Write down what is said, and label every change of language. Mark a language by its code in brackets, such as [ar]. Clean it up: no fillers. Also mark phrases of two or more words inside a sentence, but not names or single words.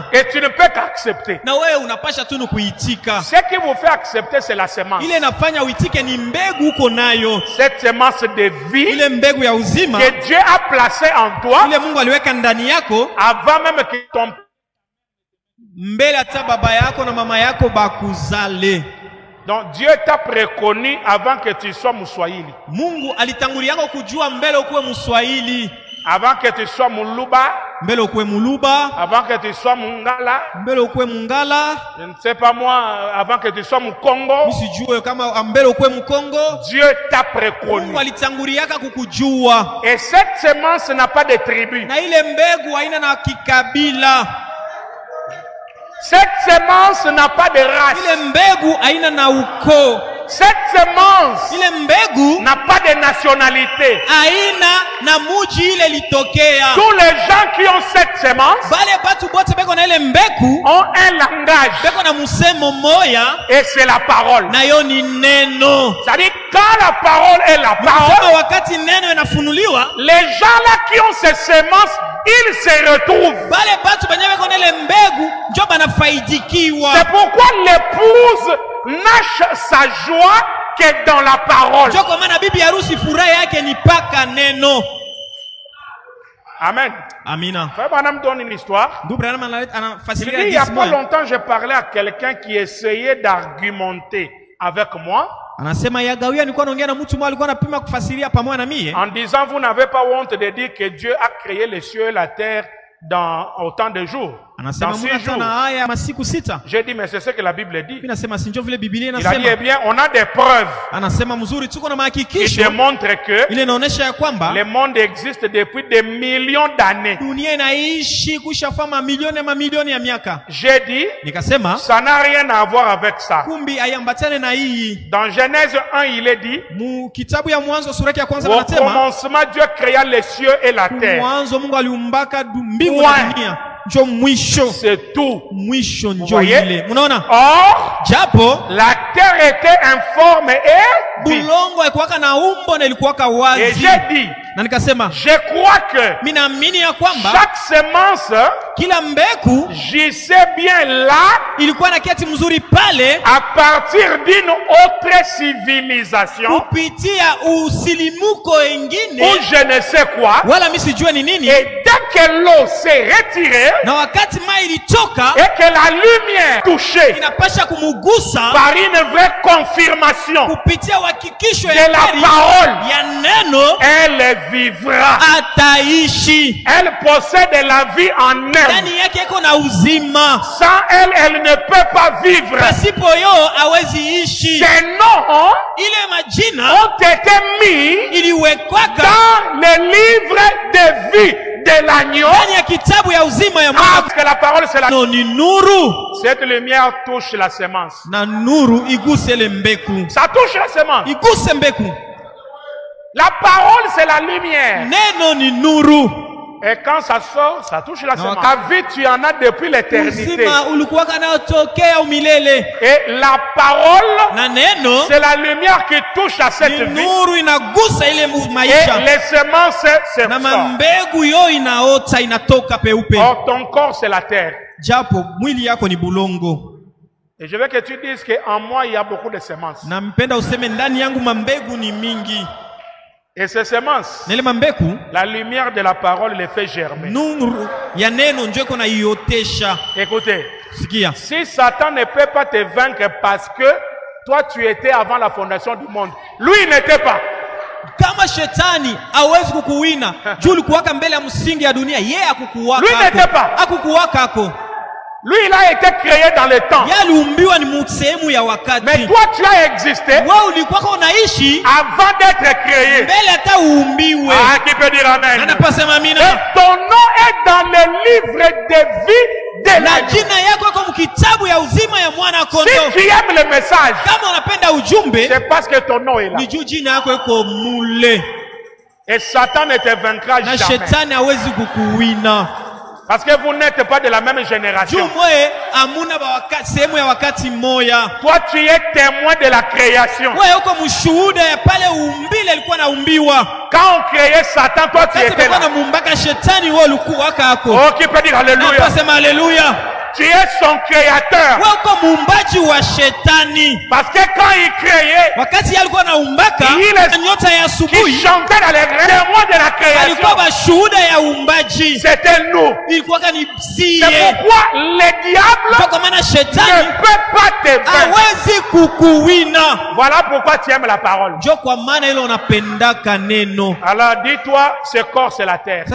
[fr] Et tu ne peux qu'accepter. [sw] Na wewe unapasha tu kuitika. [fr] Ce qui vous fait accepter, c'est la semence. [sw] Ile inafanya uitike ni mbegu uko nayo. [fr] Cette semence de vie [sw] Ile mbegu ya uzima [fr] que Dieu a placée en toi [sw] ile Mungu aliweka ndani yako [fr] avant même que ton [sw] mbele hata baba yako na mama yako bakuzale. [fr] Donc Dieu t'a préconnu avant que tu sois Mswahili. [sw] Mungu alitanguliako kujua mbele ukuwe Mswahili, [fr] Avant que tu sois Muluba, [sw] mbele ukuwe Muluba, [fr] avant que tu sois Mungala, [sw] mbele ukuwe Mungala, [fr] je ne sais pas moi, avant que tu sois Mukongo. [sw] msijue kama mbele ukuwe Mkongo. [fr] Dieu t'a préconnu. [sw] Mungu alitanguliaka kukujua. [fr] Et cette semence n'a pas de tribu. [sw] Na ile mbegu haina na kikabila. [fr] Cette semence n'a pas de race. [sw] Ile mbegu haina na ukoo. [fr] Cette semence [sw] Ile mbegu [fr] n'a pas de nationalité. [sw] haina na muji ile litokea. [fr] Tous les gens qui ont cette semence [sw] Bale batu bote beko na ile mbegu [fr] ont un langage. [sw] beko na musemo moya [fr] Et c'est la parole. [sw] na yo ni neno. [fr] C'est-à-dire quand la parole est la [sw] Kama [fr] parole, [sw] wakati neno inafunuliwa, [fr] les gens là qui ont ces semences, ils se retrouvent. [sw] bale batu benye beko na ile mbegu njo banafaidikiwa. [fr] C'est pourquoi l'épouse nache sa joie que dans la parole. [sw] Njo kwa maana bibi harusi furaha yake ni paka neno. [fr] Amen. [sw] Amina. [fr] Frère Branham donne une histoire. [sw] Ndugu Branham [fr] Il dit, [sw] anafasiria [fr] il n'y a [sw] hadithi [fr] pas [sw] moja. [fr] longtemps, j'ai parlé à quelqu'un qui essayait d'argumenter avec moi [sw] Anasema yagawia nilikuwa naongea na mtu mmoja alikuwa anapima kufasiria pamoja na mie. [fr] en disant, vous n'avez pas honte de dire que Dieu a créé les cieux et la terre dans autant de jours, [sw] Anasema [fr] dans 6 [sw] Mungu [fr] jours. [sw] ana haya masiku 6. [fr] J'ai dit, mais c'est ce que la Bible dit. [sw] Mimi nasema si ndio vile Biblia [fr] Il a dit, eh [sw] inasema. [fr] bien, on a des preuves [sw] Anasema mzuri tuko na [fr] qui [sw] mahakikisho [fr] démontrent que [sw] ile inaonyesha ya kwamba [fr] le monde existe depuis des millions d'années. [sw] dunia inaishi kushafa mamilioni ya miaka. [fr] J'ai dit, [sw] Nikasema [fr] ça n'a rien à voir avec ça. [sw] kumbi haiambatane na hii. [fr] Dans Genèse 1, il est dit, [sw] Mu kitabu ya Mwanzo sura ya kwanza [fr] au [sw] anasema [fr] commencement, Dieu créa les cieux et la terre. [sw] mwanzo Mungu aliumbaka mbingu na [fr] Point. [sw] dunia. Njo mwisho. [fr] C'est tout. [sw] Mwisho njo [fr] voyez? [sw] ile. Unaona? [fr] Or, [sw] Japo [fr] la terre était informe et vide. [sw] bulongo ilikuwaka na umbo na ilikuwaka [fr] Et [sw] wazi. [fr] j'ai dit, [sw] Na nikasema [fr] je crois que [sw] minaamini ya kwamba [fr] chaque semence [sw] kila mbegu [fr] gisait bien là [sw] ilikuwa na kiati mzuri pale [fr] à partir d'une autre civilisation [sw] kupitia usilimuko wengine [fr] ou je ne sais quoi. [sw] wala mimi sijue ni nini. [fr] Et dès que l'eau s'est retirée [sw] Na wakati mai ilitoka [fr] et que la lumière touchait [sw] inapasha kumugusa [fr] par une vraie confirmation [sw] kupitia uhakikisho [fr] de [sw] ya [fr] la [sw] kweli [fr] parole, [sw] ya neno, [fr] elle vivra. [sw] ataishi. [fr] Elle possède la vie en elle. [sw] Ndani yake iko na uzima. [fr] Sans elle, elle ne peut pas vivre. [sw] Pasipo yo hawezi ishi. [fr] Ces noms [sw] Ile majina [fr] ont été mis [sw] iliwekwaka [fr] dans le livre de vie de l'agneau. [sw] ndani ya kitabu ya uzima ya mwana. [fr] Parce que la parole c'est la... [sw] No, ni nuru, [fr] Cette lumière touche la semence. [sw] na nuru iguse ile mbeku, [fr] Ça touche la semence. [sw] iguse mbeku. [fr] La parole c'est la lumière. [sw] Neno ni nuru. [fr] Et quand ça sort, ça touche la semence. [sw] ok. [fr] Ta vie, tu en as depuis l'éternité. [sw] Uzima ulikuwaka nayo tokea umilele, [fr] Et la parole, [sw] na neno [fr] c'est la lumière qui touche à cette [sw] ni [fr] vie. [sw] nuru inagusa ile [fr] Et [sw] maisha, [fr] les semences, c'est [sw] na [fr] ça. [sw] mambegu yo inaota inatoka peupe. [fr] Or, ton corps, c'est la terre. [sw] Japo mwili yako ni bulongo. [fr] Et je veux que tu dises qu'en moi, il y a beaucoup de semences. [sw] Na mpenda useme ndani yangu mambegu ni mingi. [fr] Et ces semences, [sw] Na ile mambegu [fr] la lumière de la parole les fait germer. [sw] nuru ya neno njo iko naiotesha. [fr] Écoutez, [sw] Sikia, [fr] si Satan ne peut pas te vaincre parce que toi, tu étais avant la fondation du monde, lui, il n'était pas. [sw] kama shetani hawezi kukuwina juu ulikuwaka mbele ya msingi ya dunia, yeye akukuwaka. [fr] Lui n'était pas. [sw] Akukuwaka ako. [fr] Lui, il a été créé dans le temps. [sw] Yeye aliumbiwa ni sehemu ya wakati. [fr] Mais toi, tu as existé [sw] Wewe ulikuwaka unaishi [fr] avant d'être créé. [sw] mbele hata uumbiwe. [fr] Ah, qui peut dire amen? [sw] Anapasema amina. [fr] Et ton nom est dans le livre de vie de [sw] Na [fr] l'agneau. [sw] jina yako iko mkitabu ya uzima ya mwana [fr] Si [sw] kondoo. [fr] tu aimes le message, [sw] Kama unapenda ujumbe, [fr] c'est parce que ton nom est là. [sw] ni juu jina yako iko mule. [fr] Et Satan ne te vaincra [sw] Na [fr] jamais. [sw] shetani hawezi kukuwina. [fr] Parce que vous n'êtes pas de la même génération. [sw] Juu mwe amuna ba wakati sehemu ya wakati moya. [fr] Toi, tu es témoin de la création. [sw] Wewe uko mshuhuda ya pale umbile alikuwa naumbiwa. [fr] Quand on créait Satan, toi, tu [sw] Kati [fr] étais [sw] bako na [fr] là. [sw] mumbaka shetani wewe ulikuwa kako. [fr] Oh, qui peut dire alléluia? [sw] Napasema haleluya. [fr] Tu es son créateur. [sw] Wewe uko muumbaji wa shetani. [fr] Parce que quand il créait, [sw] Wakati yeye alikuwa naumbaka, Ile- nyota ya [fr] qui [sw] asubuhi [fr] chantait dans les témoins de la [sw] alikuwa [fr] création, [sw] bashuhuda ya uumbaji. [fr] c'était nous. [sw] Ilikuwa ni sie. [fr] C'est pourquoi le diable [sw] Kwa maana [fr] ne [sw] shetani [fr] peut pas te vaincre. [sw] hawezi kukuwina. [fr] Voilà pourquoi tu aimes la parole. [sw] Jo kwa maana ile unapendaka neno. [fr] Alors dis-toi, ce corps c'est la terre.